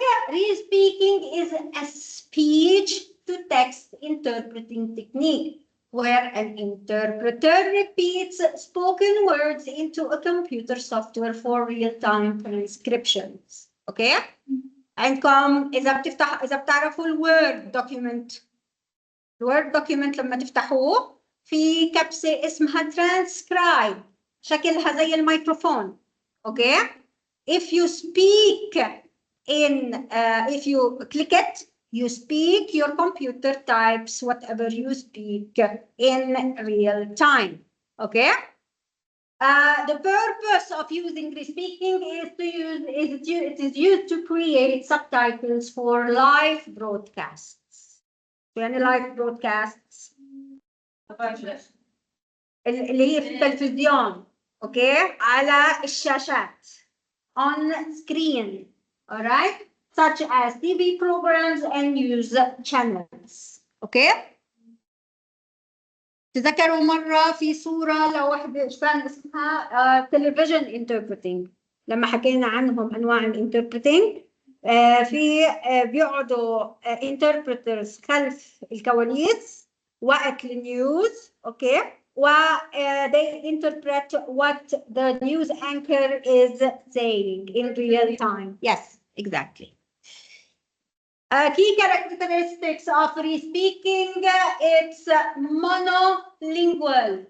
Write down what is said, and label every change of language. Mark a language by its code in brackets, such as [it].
[en] Re-speaking is a speech-to-text interpreting technique where an interpreter repeats spoken words into a computer software for real-time transcriptions. Okay? [ar] عندكم إذا بتعرفوا الوورد دوكيومنت، الوورد دوكيومنت لما تفتحوه في كبسة اسمها ترانسكرايب، شكلها زي الميكروفون. [en] Okay? If you speak if you click it, you speak, your computer types whatever you speak in real time. Okay? The purpose of using re-speaking is it is used to create subtitles for live broadcasts. [ar] يعني [en] live broadcasts [ar] اللي هي في التلفزيون. Okay? على الشاشات. [en] On screen, all right, such as TV programs and news channels. Okay? [ar] تذكروا مرة في صورة لوحدة كان اسمها [en] television interpreting [ar] لما حكينا عنهم أنواع interpreting. في بيقعدوا interpreters خلف الكواليس وقت النيوز. [en] Okay? they interpret what the news anchor is saying in real time. Yes, exactly. Key characteristics of re-speaking, it's monolingual.